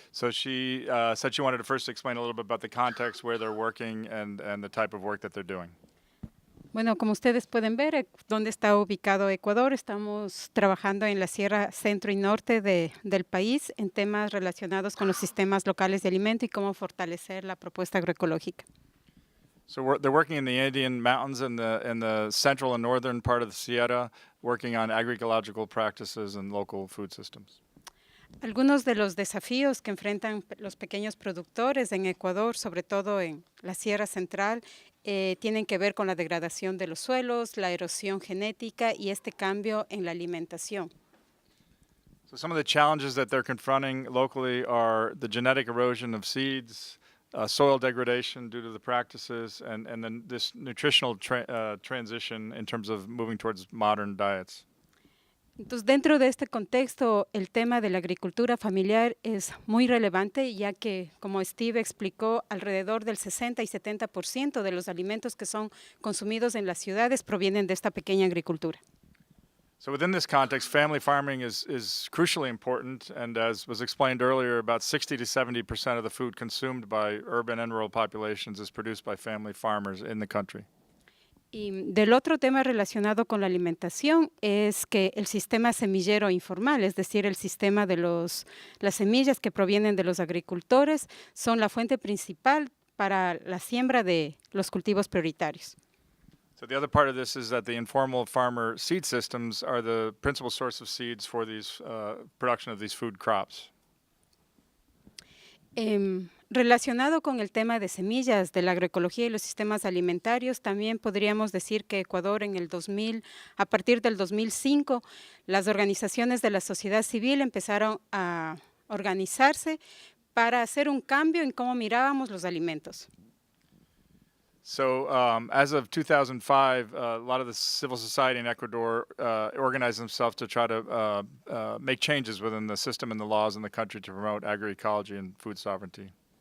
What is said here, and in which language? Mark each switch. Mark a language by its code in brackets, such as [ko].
[en] So she said she wanted to first explain a little bit about the context where they're working and the type of work that they're doing. [es] Bueno, como ustedes pueden ver, ¿dónde está ubicado Ecuador? Estamos trabajando en la Sierra Centro y Norte del país en temas relacionados con los sistemas locales de alimento y cómo fortalecer la propuesta agroecológica. [en] So they're working in the Andean mountains in the central and northern part of the Sierra, working on agroecological practices and local food systems. [es] Algunos de los desafíos que enfrentan los pequeños productores en Ecuador, sobre todo en la Sierra Central, tienen que ver con la degradación de los suelos, la erosión genética y este cambio en la alimentación. [en] So some of the challenges that they're confronting locally are the genetic erosion of seeds, soil degradation due to the practices, and then this nutritional transition in terms of moving towards modern diets. [es] Entonces, dentro de este contexto, el tema de la agricultura familiar es muy relevante, ya que, como Steve explicó, alrededor del 60 y 70% de los alimentos que son consumidos en las ciudades provienen de esta pequeña agricultura. [en] So within this context, family farming is crucially important, and as was explained earlier, about 60 to 70% of the food consumed by urban and rural populations is produced by family farmers in the country. [es] Y del otro tema relacionado con la alimentación es que el sistema semillero informal, es decir, el sistema de las semillas que provienen de los agricultores, son la fuente principal para la siembra de los cultivos prioritarios. [en] So the other part of this is that the informal farmer seed systems are the principal source of seeds for these production of these food crops. [es] Relacionado con el tema de semillas, de la agroecología y los sistemas alimentarios, también podríamos decir que Ecuador en el 2000, a partir del 2005, las organizaciones de la sociedad civil empezaron a organizarse para hacer un cambio en cómo mirábamos los alimentos. [en] So as of 2005, a lot of the civil society in Ecuador organized themselves to try to make changes within the system and the laws in the country to promote agroecology and food sovereignty.